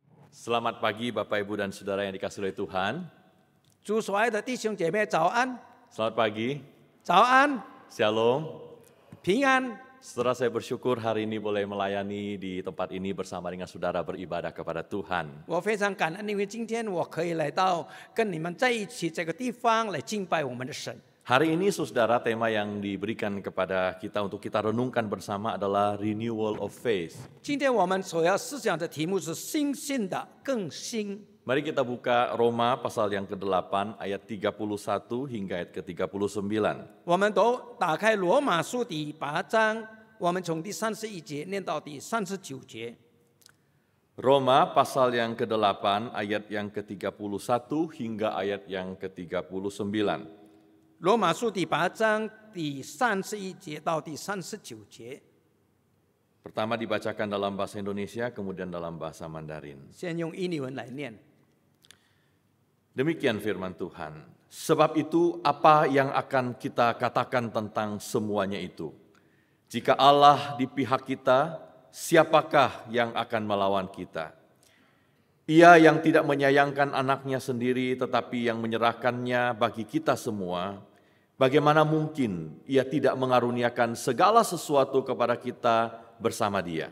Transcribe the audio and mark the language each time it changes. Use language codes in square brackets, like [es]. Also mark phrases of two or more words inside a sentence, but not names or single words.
[id] Selamat pagi Bapak Ibu dan Saudara yang dikasihi oleh Tuhan. [zh] 主所爱的弟兄姐妹早安， [id] Selamat pagi, [zh] 早安， [id] Shalom. [zh] 平安。 [id] Setelah saya bersyukur hari ini boleh melayani di tempat ini bersama dengan saudara beribadah kepada Tuhan. [zh] 我非常感恩，因为今天我可以来到跟你们在一起这个地方来敬拜我们的神。 [id] Hari ini saudara tema yang diberikan kepada kita untuk kita renungkan bersama adalah [en] Renewal of Faith. [zh] 今天我们所要思想的题目是新信的更新。 [id] Mari kita buka Roma pasal yang ke-8 ayat 31 hingga ayat ke-39. [zh] 我们都打开罗马书第8章，我们从第31节念到第39节。 [id] Roma pasal yang ke-8 ayat yang ke-31 hingga ayat yang ke-39. [zh] 罗马书第8章第31节到第39节。 [id] Pertama dibacakan dalam bahasa Indonesia, kemudian dalam bahasa Mandarin. [zh] 先用印尼文来念。 [id] Demikian firman Tuhan. Sebab itu apa yang akan kita katakan tentang semuanya itu? Jika Allah di pihak kita, siapakah yang akan melawan kita? Ia yang tidak menyayangkan anaknya sendiri tetapi yang menyerahkannya bagi kita semua, bagaimana mungkin ia tidak mengaruniakan segala sesuatu kepada kita bersama Dia?